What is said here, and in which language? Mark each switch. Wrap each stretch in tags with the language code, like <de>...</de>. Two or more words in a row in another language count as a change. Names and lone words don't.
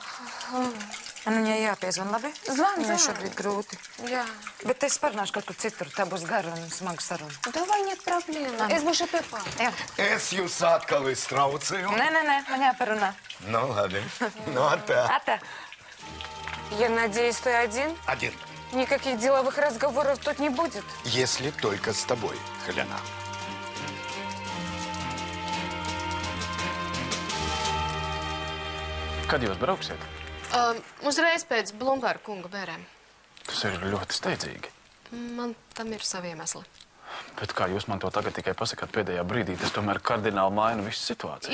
<lv>Man viņai jāpiezvan, labi? Zvan. Viņai šobrīd grūti. Jā. Bet es parunāšu kaut kur citur. Tā būs gara un smaga saruna.</lv> <ru>Давай, нет проблема.</ru> <lv>Es būšu pie pār. Jā. Es jūs atkal iztraucēju. Nē, man jāparunā. Nu, labi. Nu, tā. Ata.</lv> <ru>Я надеюсь, ты один? Один. Никаких деловых разговоров тут не будет? Если только с тобой, Helena.</ru> <lv>Kad jūs brauksiet? Uzreiz pēc Blumberga kunga bērēm. Tas ir ļoti steidzīgi. Man tam ir savi iemesli. Bet kā jūs man to tagad tikai pasakāt pēdējā brīdī, tas tomēr kardināli maina visu situāciju.</lv>